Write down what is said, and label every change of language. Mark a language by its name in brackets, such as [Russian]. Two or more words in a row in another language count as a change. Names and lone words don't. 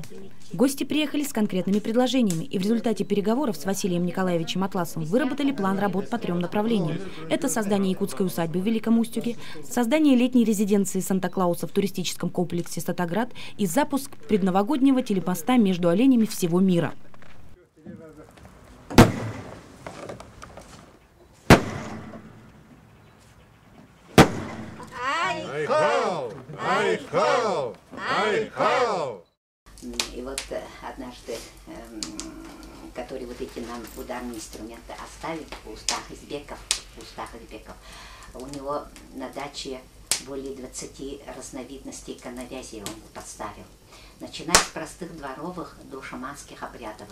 [Russian] Гости приехали с конкретными предложениями, и в результате переговоров с Василием Николаевичем Атласом выработали план работ по 3 направлениям. Это создание якутской усадьбы в Великом Устюге, создание летней резиденции Санта-Клауса в туристическом комплексе «Статоград» и запуск предновогоднего телепоста между оленями всего мира. Ай-хау! Ай-хау! Ай-хау! И вот однажды, который вот эти нам ударные инструменты оставил в устах избеков, у него на даче более 20 разновидностей коновязи он подставил, начиная с простых дворовых до шаманских обрядовых.